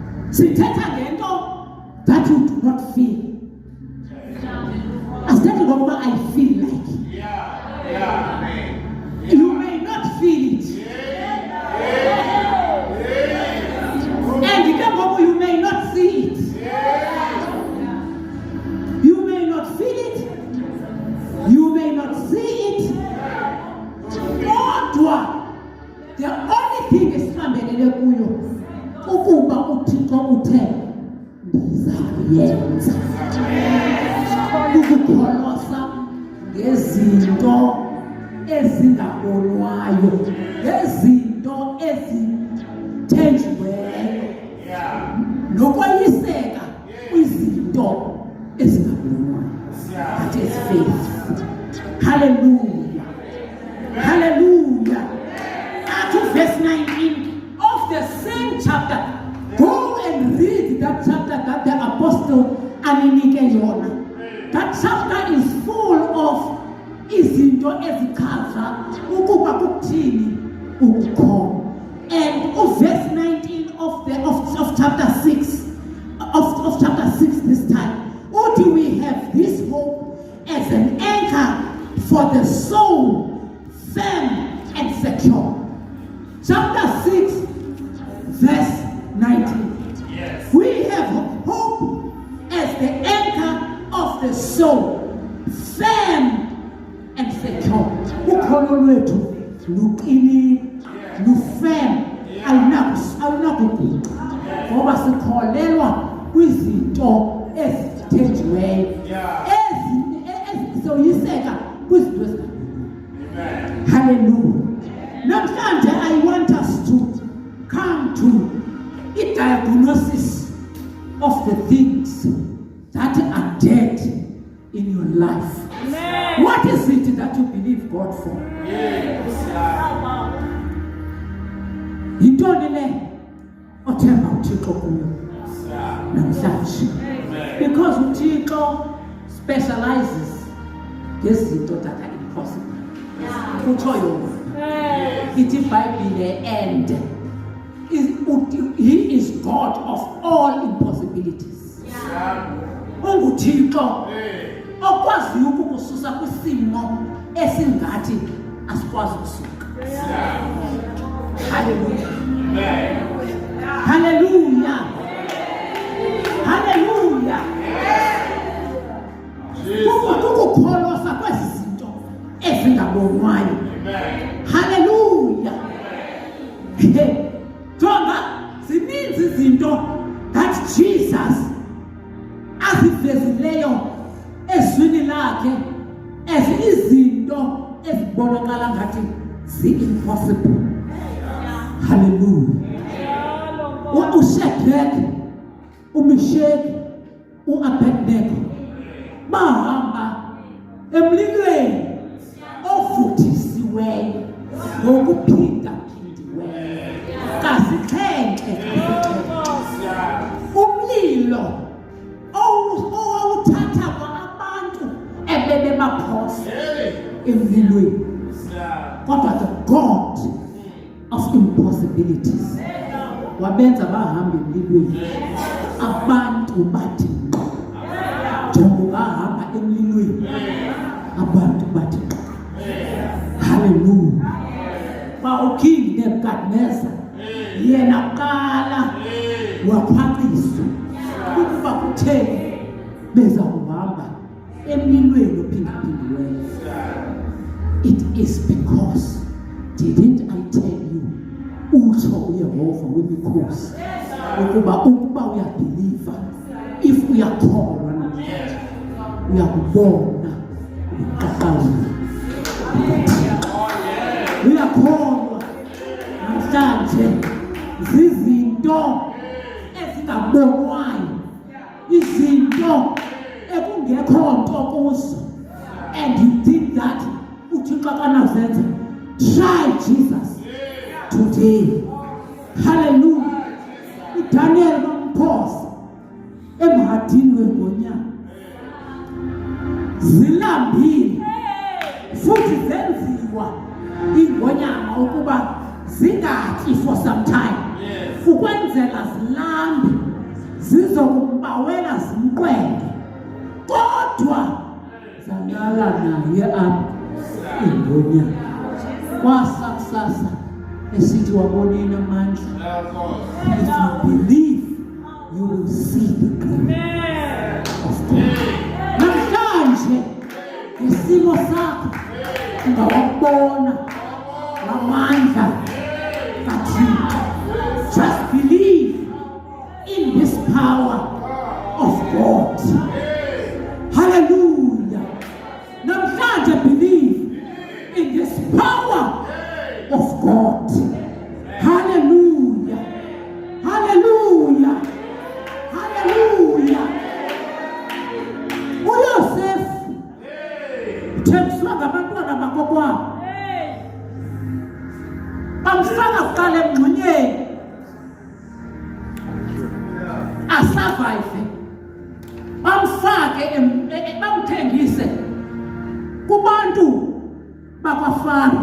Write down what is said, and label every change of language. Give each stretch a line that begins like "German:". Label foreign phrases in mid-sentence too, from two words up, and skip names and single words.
Xhosa: Sithetha ngento
English: that you do not feel.
Xhosa: Asithethi ngokuba
English: I feel like. You may not feel it. And you may not see it. You may not feel it. You may not see it. Kodwa, the only thing
Xhosa: esihambelele kuyo ukuba uThixo uthe ndizakuyenza. Ukukholosa ngezinto ezingabonwayo, ngezinto ezithenjiweyo, nokwayiseka kwizinto ezingabonwayo.
English: That is faith. Hallelujah. Hallelujah. Up to verse 19 of the same chapter. Go and read that chapter that the apostle
Xhosa: aninike yona.
English: That chapter is full of
Xhosa: izinto ezichaza ukuba kuthini ukukholwa.
English: And verse 19 of chapter 6 of chapter 6 this time. Or do we have this hope as an anchor for the soul, firm and secure? Chapter 6, verse 19. Yes. We have hope as the anchor of the soul, firm and secure.
Xhosa: Ukholo lwethu luqinile, lufirm, alunakuguqa. Ngoba sikholelwa kwizinto ezithenjiweyo, ezizoyiseka kwizinto ezingabonwayo. Hallelujah.
English: Namhlanje I want us to come to a diagnosis of the things that are dead in your life. Amen. What is it that you believe God for?
Xhosa: Yintoni le othemba uThixo kuyo namhlanje?
English: Because uThixo specializes ngezinto that are impossible.
Xhosa: Kutsho yona ithi iBhayibhile,
English: and he is God of all impossibilities.
Xhosa: UnguThixo okwaziyo ukukususa kwisimo esingathi asikwazi ukusuka. Hallelujah. Hallelujah. Hallelujah. Ukukholosa kwezi zinto ezingabonwayo. Hallelujah. Jonga, zininzi izinto that Jesus azivezileyo ezwini lakhe, izinto ezibonakala ngathi zi-impossible. Hallelujah. uShadrach, uMeshach, uAbednego bahamba emlilweni ovuthisiweyo ngokuphinda-phindiweyo kasixhenxe. Umlilo owawuthatha abantu ebebebaphosa emlilweni. Kodwa
English: the God of impossibilities
Xhosa: wabenza bahamba emlilweni, abantu bathi ngqo. Njengoba bahamba emlilweni, abantu bathi ngqo. Hallelujah. King Nebuchadnezzar yena qala waphaqisa ukuba kutheni beza kuhamba emlilweni ophindaphindiweyo.
English: It is because, didn't I tell you,
Xhosa: utsho uYehova wemikhosi ukuba uyabelieve, if uyakholwa namhlanje uyakubona uqaqawula. Uyakholwa namhlanje zizinto ezingabonwayo, izinto ekungekho nto kuzo,
English: and you think that
Xhosa: uThixo akanazenza.
English: Try Jesus today.
Xhosa: Hallelujah. uDaniel bamphosa emhadini wengonyama, zilambile futhi zenziwa ingonyama ukuba zingatyi
English: for some time,
Xhosa: ukwenzela zilambe zizokumbawela zimqwenge, kodwa zalala naye apha ingonyama. Kwasakusasa esithi waboneni amandla.
English: If you believe, you will see the glory of God.
Xhosa: Namhlanje isimo sakho ungawabona amandla kaThixo.
English: Just believe in this power of God. Hallelujah. Namhlanje believe in this power of God. Hallelujah. Hallelujah. Hallelujah.
Xhosa: uYosefu uthengiswa ngabantwana bakokwabo, bamfaka kuqala emngxunyeni asurvive, bamfake bamthengise kubantu bakwaFaro.